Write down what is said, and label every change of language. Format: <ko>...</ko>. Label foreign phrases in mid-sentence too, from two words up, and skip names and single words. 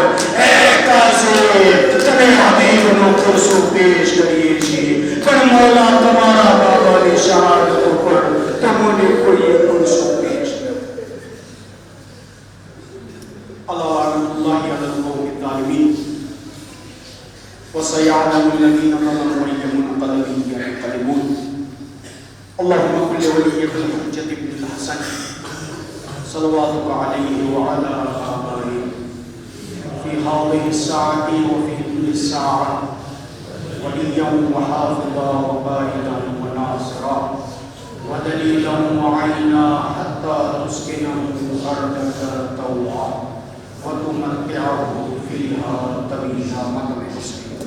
<gu>એ કાસિમ તમે હબીબનો પુરજો પેશ કરીએ છીએ, પણ મૌલા તમારા બાબાની શહાદત ઉપર તમને કોઈ પુરજો પેશ ન કરે।</gu> <ar>الله الله على القوم الظالمين وسيعلم الذين ظلموا أي منقلب ينقلبون اللهم كن لوليك الحجة بن الحسن صلواتك عليه وعلى آبائه في هذه الساعة وفي كل ساعة وليا وحافظا وقائدا وناصرا ودليلا وعينا حتى تسكنه أرضك طوعا وتمتعه فيها طويلا مدى</ar>